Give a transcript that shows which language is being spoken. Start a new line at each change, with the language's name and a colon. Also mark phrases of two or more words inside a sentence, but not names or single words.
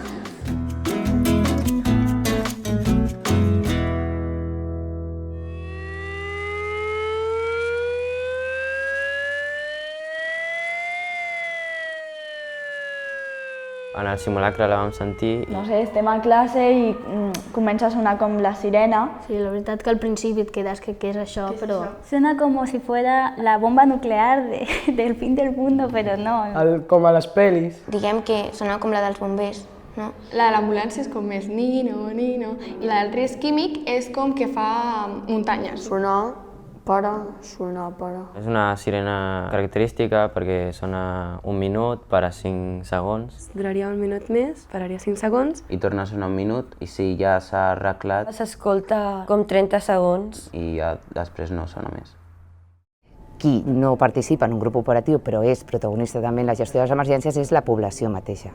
Catalan: En el simulacre la vam sentir. No sé, estem a classe i comença a sonar com la sirena. Sí, la veritat que al principi et quedes que què és això, però...
Spanish: Suena como si fuera la bomba nuclear del fin del mundo,
Catalan: però no. Com a les pel·lis. Diguem que sona com la dels bombers, no? La de l'ambulància és com més nino, nino, i la del risc químic és com que fa muntanyes. Sonar, para, sonar, para. És una sirena característica perquè sona 1 minut, para 5 segons. Duraria 1 minut més, pararia 5 segons. I torna a sonar 1 minut i si ja s'ha arreglat... S'escolta com 30 segons. I ja després no sona més. Qui no participa en un grup operatiu però és protagonista també en la gestió de les emergències és la població mateixa.